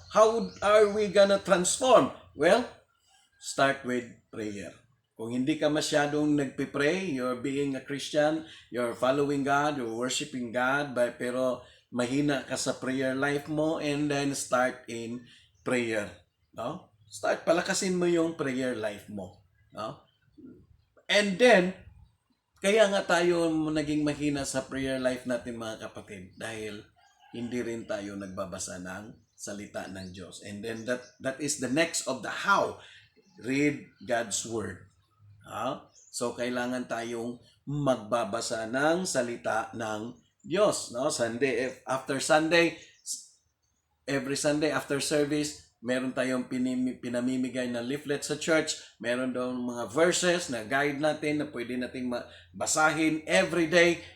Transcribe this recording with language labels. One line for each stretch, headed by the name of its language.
English: How are we gonna transform? Well, start with prayer.
Filipino: Kung hindi ka masyadong nagpipray,
English: you're being a Christian, you're following God, you're worshiping God,
Filipino: pero mahina ka sa prayer life mo,
English: and then start in prayer.
Filipino: No? Palakasin mo yung prayer life mo. No?
English: And then,
Filipino: kaya nga tayo naging mahina sa prayer life natin mga kapatid, dahil hindi rin tayo nagbabasa ng salita ng Diyos.
English: And then that is the next of the how. Read God's Word.
Filipino: So, kailangan tayong magbabasa ng salita ng Diyos. No?
English: After Sunday, every Sunday after service,
Filipino: meron tayong pinamimigay na leaflet sa church. Meron doon mga verses na guide natin na pwede nating basahin
English: every day.